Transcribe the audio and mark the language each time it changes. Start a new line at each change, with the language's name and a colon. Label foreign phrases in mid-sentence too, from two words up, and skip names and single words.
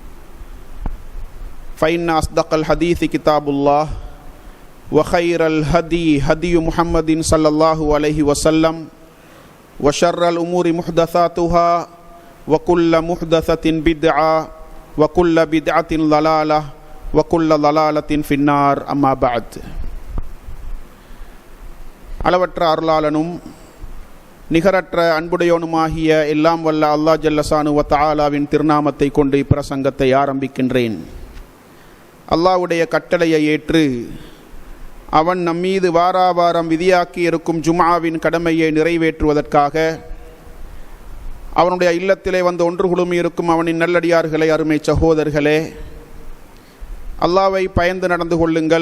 Arabic: فإن أصدق الحديث كتاب الله وخير الهدي هدي محمد صلى الله عليه وسلم وشر الأمور محدثاتها وكل محدثة بدعة وكل بدعة ضلالة وكل ضلالة في النار أما بعد.
Tamil: அளவற்ற அருளாளனும் நிகரற்ற அன்புடையோனுமாகிய எல்லாம் வல்ல
Arabic: الله جل شأنه وتعالى
Tamil: திருநாமத்தை கொண்டு பிரசங்கத்தை ஆரம்பிக்கின்றேன். அல்லாஹ்வுடைய கட்டளையை ஏற்று அவன் நம்மீது வாராவாரம் விதியாக்கி இருக்கும் ஜும்ஆவின் கடமையை நிறைவேற்றுவதற்காக அவனுடைய இல்லத்திலே வந்து ஒன்று குழுமி இருக்கும் அவனின் நல்லடியார்களே, அருமை சகோதரர்களே, அல்லாஹ்வை பயந்து நடந்து கொள்ளுங்கள்.